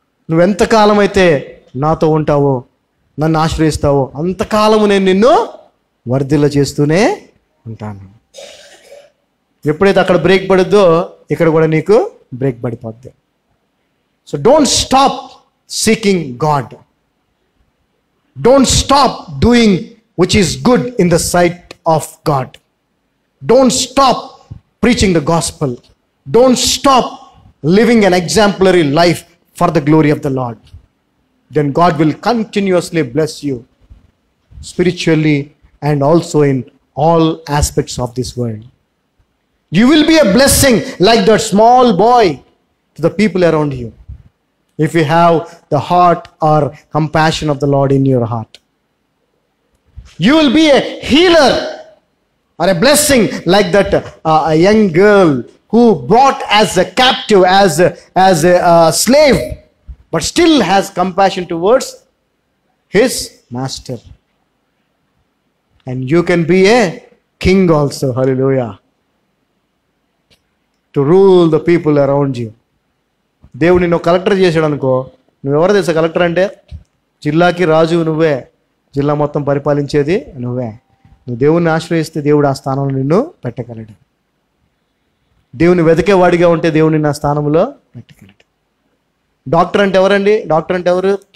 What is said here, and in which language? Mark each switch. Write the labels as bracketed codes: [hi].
[te] నువ్వెంతకాలం అయితే నాతో ఉంటావో, నన్ను ఆశ్రయిస్తావో అంతకాలము నేను నిన్ను వర్ధిల్ల చేస్తూనే ఉంటాను. ఎప్పుడైతే అక్కడ బ్రేక్ పడుద్దో ఇక్కడ కూడా నీకు బ్రేక్ పడిపోద్ది. [en] So don't stop seeking God. Don't stop doing which is good in the sight of God. Don't stop preaching the gospel. Don't stop living an exemplary life for the glory of the Lord. Then God will continuously bless you spiritually and also in all aspects of this world. You will be a blessing like that small boy to the people around you if you have the heart or compassion of the Lord in your heart. You will be a healer or a blessing like that a young girl who brought as a captive, as a slave, but still has compassion towards his master. And you can be a king also. Hallelujah. To rule the people around you. [te] దేవుడు నిన్ను collector చేశాడు అనుకో, నువ్వెవరు తెలుసా collector అంటే? జిల్లాకి రాజు నువ్వే, జిల్లా మొత్తం పరిపాలించేది నువ్వే. నువ్వు దేవుణ్ణి ఆశ్రయిస్తే దేవుడు ఆ స్థానంలో నిన్ను పెట్టగలడు. దేవుని వెతికేవాడిగా ఉంటే దేవుడు నిన్ను ఆ స్థానంలో పెట్టగలడు. డాక్టర్ అంటే ఎవరండి? డాక్టర్ అంటే ఎవరు?